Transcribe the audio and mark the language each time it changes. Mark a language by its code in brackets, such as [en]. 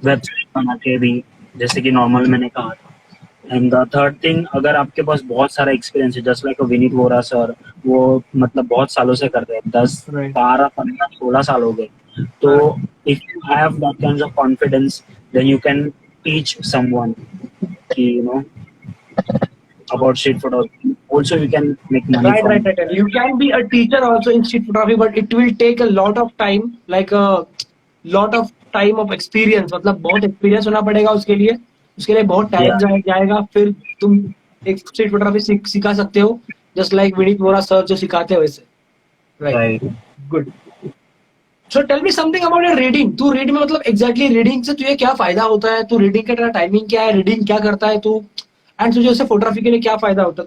[hi] Website बना के भी, जैसे कि नॉर्मल मैंने कहा. [en] and the third thing, [hi] अगर आपके पास बहुत सारा एक्सपीरियंस है, just like Vineet Vora sir, वो मतलब बहुत सालों से कर रहे हैं, 10 [en] Right. [hi] 12 15 16 साल हो गए. [en] तो if you have that kind of confidence, then you can teach someone कि about street photography. Also, you can make money Right, from right. You can be a teacher also in street photography, but it will take a lot of time, like a lot of time of experience. [hi] मतलब बहुत experience होना पड़ेगा उसके लिए बहुत time जाएगा. फिर तुम एक स्ट्रीट फोटोग्राफी सिखा सकते हो, just like Vineet Vora sir जो सिखाते हैं वैसे. [en] right. Good. So tell me something about your reading. [hi] तू रीड में मतलब एग्जैक्टली रीडिंग से तुझे क्या फायदा होता है, तू रीडिंग का तेरा टाइमिंग क्या है, रीडिंग क्या करता है तू, एंड तुझे उससे फोटोग्राफी के लिए क्या फायदा होता है.